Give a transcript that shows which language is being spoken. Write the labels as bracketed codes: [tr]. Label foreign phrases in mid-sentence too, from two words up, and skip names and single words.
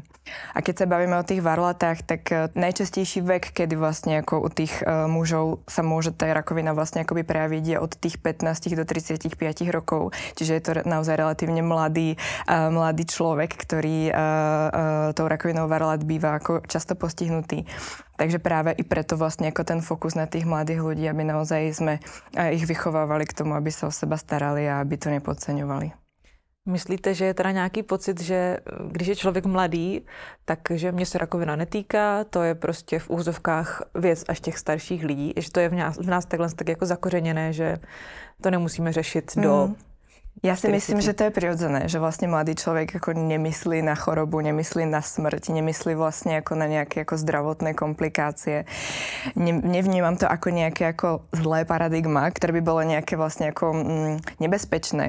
[sk] A keď sa bavíme o tých varlatách, tak najčastejší vek, kedy vlastne ako u tých mužov sa môže tá rakovina vlastne akoby prejaviť, je od tých 15 do 35 rokov. Čiže je to naozaj relatívne mladý človek, ktorý tou rakovinou varlat býva ako často postihnutý. Takže práve i preto vlastne ako ten fokus na tých mladých ľudí, aby naozaj sme ich vychovávali k tomu, aby sa o seba starali a aby to nepodceňovali. [cs] Myslíte, že je teda nějaký pocit, že když je člověk mladý, takže mě se rakovina netýká, to je prostě v úzovkách věc až těch starších lidí, že to je v nás takhle tak jako zakořeněné, že to nemusíme řešit do... [sk] Ja si myslím, že to je prirodzené, že vlastne mladý človek ako nemyslí na chorobu, nemyslí na smrť, nemyslí vlastne ako na nejaké ako zdravotné komplikácie. Nevnímam to ako nejaké ako zlé paradigma, ktoré by bolo nejaké vlastne ako nebezpečné.